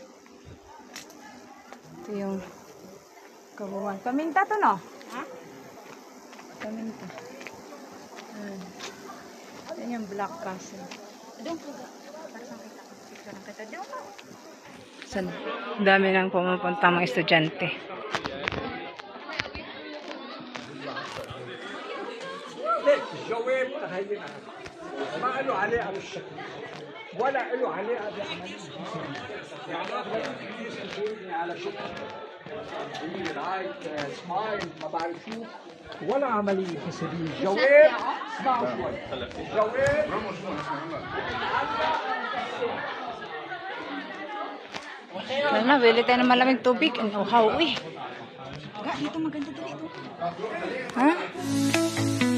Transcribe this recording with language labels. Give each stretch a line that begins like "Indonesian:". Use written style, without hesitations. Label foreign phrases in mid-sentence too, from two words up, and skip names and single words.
Filipino: Ito yung kabuuan. Paminta to, no? Ha? Paminta. Yan yung Black Castle. Doon po. Para sa kita. Picture ng kita. Doon po. San? Ang dami nang pumupunta mga estudyante.
Arabic: الجواب تخيلها ما له علاقه بالشكل ولا له علاقه بعمليه يعني اغلب الناس بتقولني على شكل
English: right smile
Arabic: ما بعرف شو ولا عمليه حسابيه الجواب اسمعوا شوي الجواب
Filipino: Kaya na, bili tayo ng malamig tubig. Ang uhaw, eh. Ga, dito maganda dito. Ha?